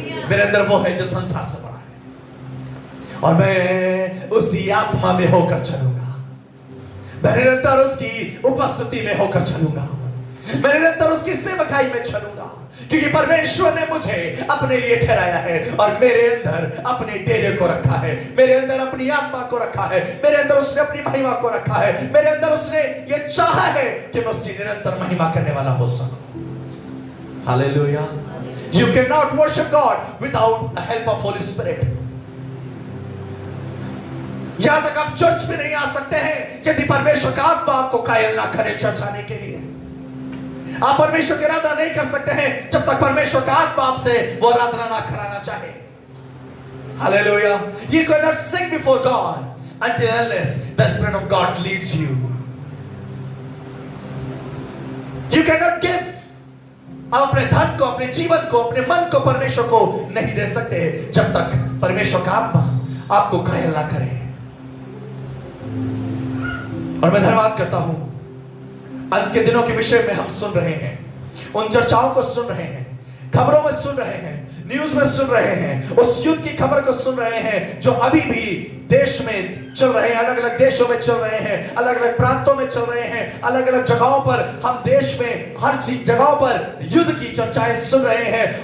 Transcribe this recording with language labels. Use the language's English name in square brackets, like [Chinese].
[Hindi] मेरे अंदर वो है जो संसार से बड़ा है, और मैं उसी आत्मा में होकर चलूंगा, मैं निरंतर उसकी उपस्थिति में होकर चलूंगा, मैं निरंतर उसकी सेवकाई में चलूंगा, क्योंकि परमेश्वर ने मुझे अपने लिए ठहराया है और मेरे अंदर अपने डेरे को रखा है, मेरे अंदर अपनी आत्मा को रखा है, मेरे अंदर उसने अपनी महिमा को रखा है, मेरे अंदर उसने ये चाहा है कि मैं उसकी निरंतर महिमा करने वाला हो सकूं। Hallelujah. [English] You cannot worship God without the help of Holy Spirit. [Hindi] यहां तक आप चर्च में नहीं आ सकते हैं यदि परमेश्वर का आत्मा आपको कायल ना करे चर्च आने के लिए। आप परमेश्वर की आराधना नहीं कर सकते हैं जब तक परमेश्वर का आत्मा आपसे वो आराधना ना कराना चाहे। Hallelujah. [English] You cannot sing before God until unless the Spirit of God leads you. You cannot give, [Hindi] आप अपने धन को, अपने जीवन को, अपने मन को परमेश्वर को नहीं दे सकते जब तक परमेश्वर का आत्मा आपको घायल ना करे। और मैं धन्यवाद करता हूं, अंत के दिनों के विषय में हम सुन रहे हैं, उन चर्चाओं को सुन रहे हैं, खबरों में सुन रहे हैं, न्यूज में सुन रहे हैं, उस युद्ध की खबर को सुन रहे हैं जो अभी भी देश में चल रहे हैं, अलग अलग देशों में चल रहे हैं, अलग अलग प्रांतों में चल रहे हैं, अलग अलग जगहों पर हम देश में हर चीज जगहों पर युद्ध की चर्चाएं सुन रहे हैं।